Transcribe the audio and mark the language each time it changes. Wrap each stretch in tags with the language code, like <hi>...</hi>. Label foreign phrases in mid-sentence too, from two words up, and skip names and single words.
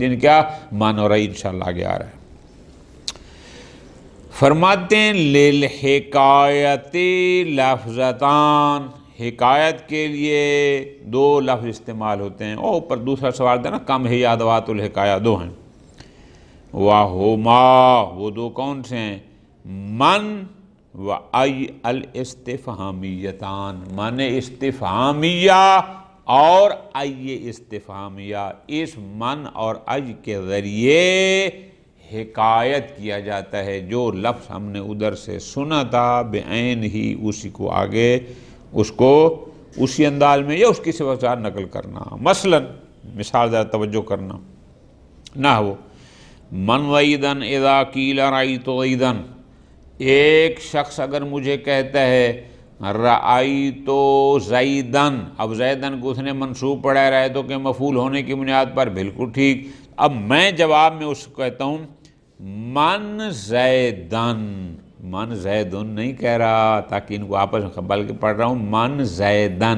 <ur>یعنی کیا معنی اور انشاءاللہ آگے آ رہا ہے. فرماتے ہیں</ur> <ar>للحکایت لفظتان،</ar> <ur>حکایت کے لیے دو لفظ استعمال ہوتے ہیں. اور اوپر دوسرا سوال تھا نا، کم ہے</ur> <ar>ادوات الحکایہ،</ar> <ur>دو ہیں. وہما، وہ دو کون سے ہیں؟</ur> <ar>من و ای الاستفہامیتان،</ar> <ur>من استفہامیہ اور ای استفہامیہ. اس من اور ای کے ذریعے حکایت کیا جاتا ہے. جو لفظ ہم نے ادھر سے سنا تھا بعین ہی اسی کو آگے، اس کو اسی انداز میں یا اس کی صفت سے نقل کرنا. مثلا مثال ذرا توجہ کرنا.</ur> <ar>نحو من ویدن اذا قیل رأیت ویدن،</ar> <ur>ایک شخص اگر مجھے کہتا ہے</ur> <ar>رأیت زیدن،</ar> <ur>اب زیدن کو اس نے منصوب پڑھا ہے رأیت کے مفعول ہونے کی بنیاد پر، بالکل ٹھیک. اب میں جواب میں اس کو کہتا ہوں</ur> <ar>من زیدن، من زیدن</ar> <ur>نہیں کہہ رہا تاکہ ان کو آپس میں، بلکہ پڑھ رہا ہوں</ur> <ar>من زیدن.</ar>